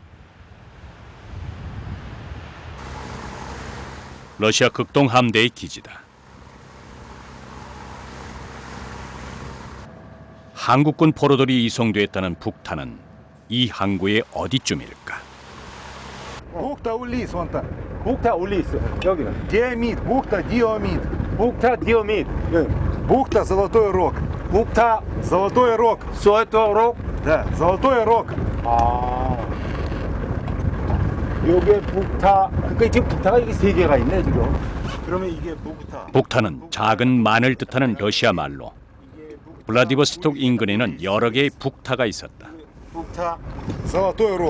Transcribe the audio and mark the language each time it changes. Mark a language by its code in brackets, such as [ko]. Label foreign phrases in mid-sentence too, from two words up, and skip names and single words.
[ko] 러시아 극동 함대의 기지다. 한국군 포로들이 이송됐다는 북탄은 이 항구의 어디쯤일까? [ru] Бухта Улис, вон там. [ko] 북타 올리스 여기는 [ru] Диамид, бухта Диомид. [ko] 북타 디오밋, [ru] Бухта Золотой Рог. [ko] 북타 Золотой Рог. 소토록. [ru] Да, Золотой Рог. [ko] 아, 요게 북타. 그러니까 지금 북타가 이게 세 개가 있네 지금. 그러면 이게 북타. 북탄은 작은 만을 뜻하는 러시아 말로 블라디보스톡 인근에는 여러 개의 북타가 있었다. 북타. Золотой Рог.